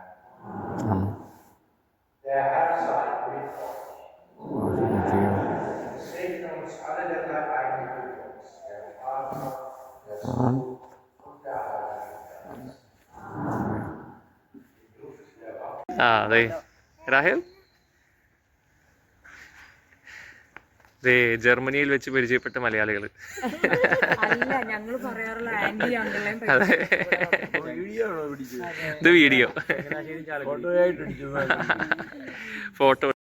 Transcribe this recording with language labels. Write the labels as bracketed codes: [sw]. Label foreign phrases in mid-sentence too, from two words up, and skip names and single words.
[de] Der Herr sei mit euch. Es segne uns alle der Dreieinige Gott, der Vater, der Sohn und der Heilige Geist. Die Luft der Wahrheit. [ml] രാഹേൽ ജർമ്മനിയിൽ വെച്ച് പരിചയപ്പെട്ട മലയാളികൾ. ഇത് വീഡിയോ ഫോട്ടോ